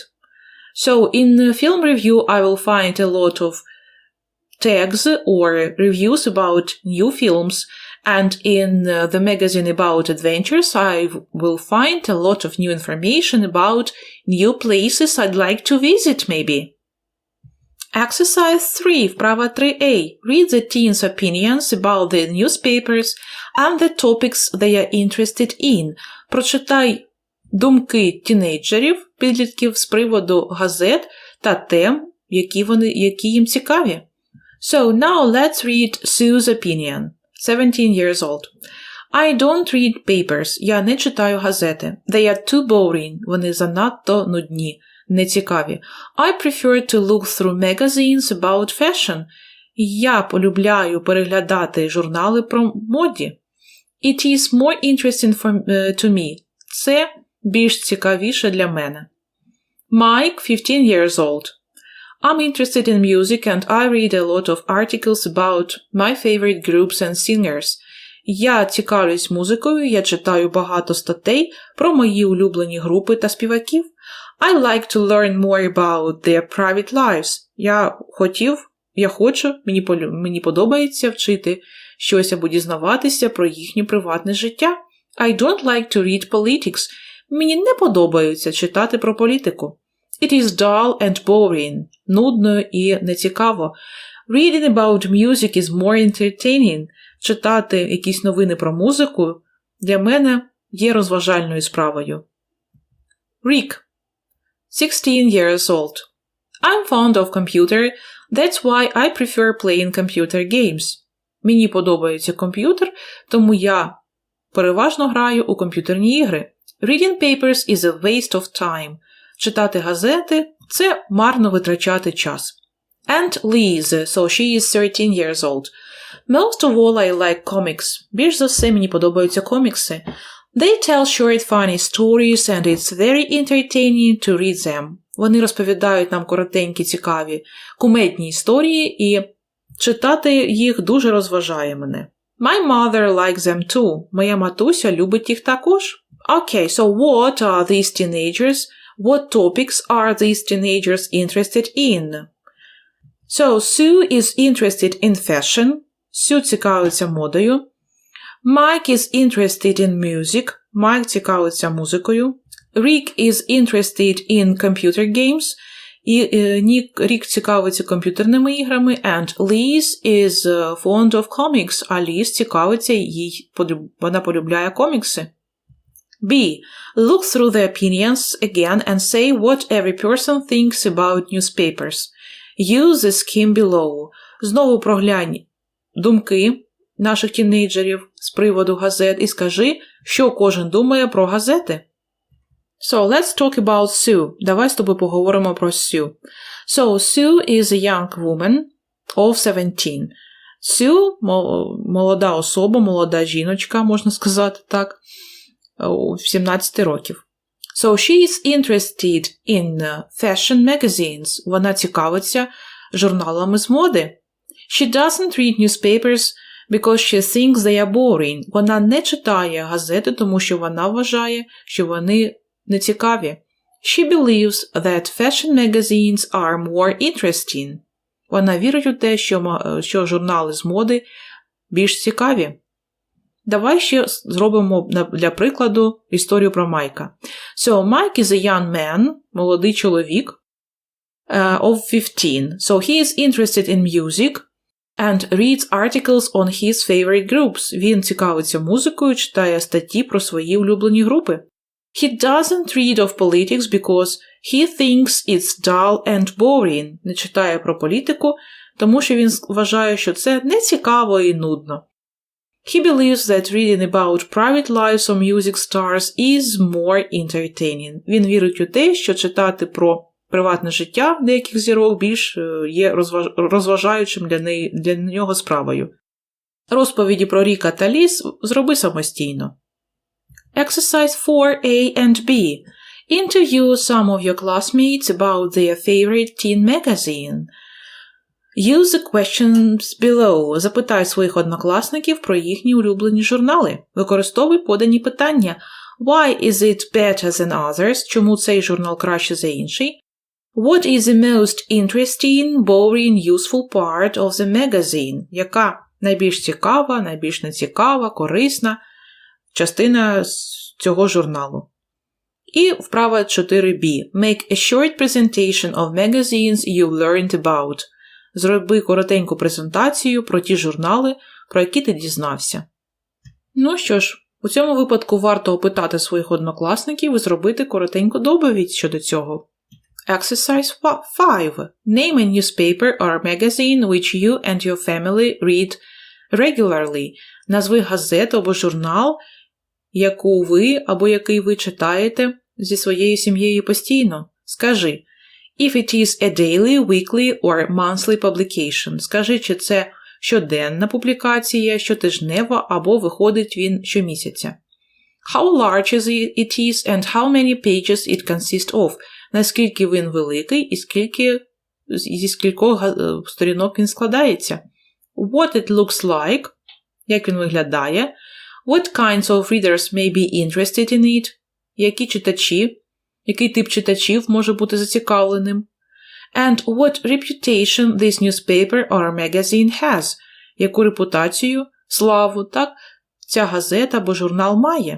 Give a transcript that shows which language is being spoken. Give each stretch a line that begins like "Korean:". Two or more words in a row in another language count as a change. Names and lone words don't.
English: So, in the film review, I will find a lot of tags or reviews about new films, and in the magazine about adventures, I will find a lot of new information about new places I'd like to visit, maybe. Exercise 3, вправа 3a. Read the teens' opinions about the newspapers and the topics they are interested in.
Ukrainian: Прочитай думки тінейджерів, підлітків з приводу газет та тем, які їм цікаві.
English: So now let's read Sue's opinion. 17 years old. I don't read papers.
Ukrainian: Я не читаю газети.
English: They are too boring.
Ukrainian: Вони занадто нудні, нецікаві.
English: I prefer to look through magazines about fashion.
Ukrainian: Я полюбляю переглядати журнали про моді.
English: It is more interesting to me.
Ukrainian: Це більш цікавіше для мене.
English: Mike, 15 years old. I'm interested in music and I read a lot of articles about my favorite groups and singers.
Ukrainian: Я цікавлюсь музикою, я читаю багато статей про мої улюблені групи та співаків.
English: I like to learn more about their private lives.
Ukrainian: Мені подобається вчити щось або дізнаватися про їхнє приватне життя.
English: I don't like to read politics.
Ukrainian: Мені не подобається читати про політику.
English: It is dull and boring.
Ukrainian: Нудно і нецікаво.
English: Reading about music is more entertaining.
Ukrainian: Читати якісь новини про музику для мене є розважальною справою.
English: Rick, 16 years old. I'm fond of computer. That's why I prefer playing computer games.
Ukrainian: Мені подобається комп'ютер, тому я переважно граю у комп'ютерні ігри.
English: Reading papers is a waste of time.
Ukrainian: Читати газети – це марно витрачати час.
English: And Liz, so she is 13 years old. Most of all I like comics.
Ukrainian: Більш за все мені подобаються комікси.
English: They tell short funny stories and it's very entertaining to read them.
Ukrainian: Вони розповідають нам коротенькі, цікаві, кумедні історії і читати їх дуже розважає мене.
English: My mother likes them too.
Ukrainian: Моя матуся любить їх також.
English: Okay, so what are these teenagers? What topics are these teenagers interested in? So, Sue is interested in fashion.
Ukrainian: Sue цікавиться модою.
English: Mike is interested in music.
Ukrainian: Майк цікавиться музикою.
English: Rick is interested in computer games.
Ukrainian: І Рік цікавиться комп'ютерними іграми.
English: And Liz is fond of comics.
Ukrainian: А Ліз цікавиться, вона полюбляє комікси.
English: B. Look through the opinions again and say what every person thinks about newspapers. Use the scheme below.
Ukrainian: Знову проглянь думки наших тінейджерів з приводу газет і скажи, що кожен думає про газети.
English: So, let's talk about Sue.
Ukrainian: Давай з тобою поговоримо про Sue.
English: So, Sue is a young woman of 17.
Ukrainian: Sue – молода особа, молода жіночка, можна сказати так, в 17 років.
English: So, she is interested in fashion magazines.
Ukrainian: Вона цікавиться журналами з моди.
English: She doesn't read newspapers because she thinks they are boring.
Ukrainian: Вона не читає газети, тому що вона вважає, що вони нецікаві.
English: She believes that fashion magazines are more interesting.
Ukrainian: Вона вірить у те, що журнали з моди більш цікаві. Давай ще зробимо для прикладу історію про Майка.
English: So, Mike is a young man,
Ukrainian: молодий чоловік,
English: of 15. So, he is interested in music and reads articles on his favorite groups.
Ukrainian: Він цікавиться музикою, читає статті про свої улюблені групи.
English: He doesn't read of politics because he thinks it's dull and boring.
Ukrainian: Не читає про політику, тому що він вважає, що це нецікаво і нудно.
English: He believes that reading about private lives of music stars is more entertaining. Він вірить у те, що читати про приватне життя деяких зірок більш є розважаючим для нього справою.
Ukrainian: Розповіді про Ріка та Ліз зроби самостійно.
English: Exercise 4A and B. Interview some of your classmates about their favorite teen magazine. Use the questions below.
Ukrainian: Запитай своїх однокласників про їхні улюблені журнали. Використовуй подані питання.
English: Why is it better than others?
Ukrainian: Чому цей журнал краще за інший?
English: What is the most interesting, boring, useful part of the magazine?
Ukrainian: Яка найбільш цікава, найбільш нецікава, корисна частина цього журналу? І вправа 4b.
English: Make a short presentation of magazines you learned about.
Ukrainian: Зроби коротеньку презентацію про ті журнали, про які ти дізнався. Ну що ж, у цьому випадку варто опитати своїх однокласників і зробити коротеньку доповідь щодо цього.
English: Exercise 5. Name a newspaper or magazine which you and your family read regularly.
Ukrainian: Назви газету або журнал, яку ви або який ви читаєте зі своєю сім'єю постійно. Скажи,
English: if it is a daily, weekly or monthly publication.
Ukrainian: Скажи, чи це щоденна публікація, щотижнева або виходить він щомісяця.
English: How large it is and how many pages it consists of.
Ukrainian: Наскільки він великий і зі скількох сторінок він складається.
English: What it looks like.
Ukrainian: Як він виглядає.
English: What kinds of readers may be interested in it.
Ukrainian: Який тип читачів може бути зацікавленим.
English: And what reputation this newspaper or magazine has.
Ukrainian: Яку репутацію, славу, так, ця газета або журнал має.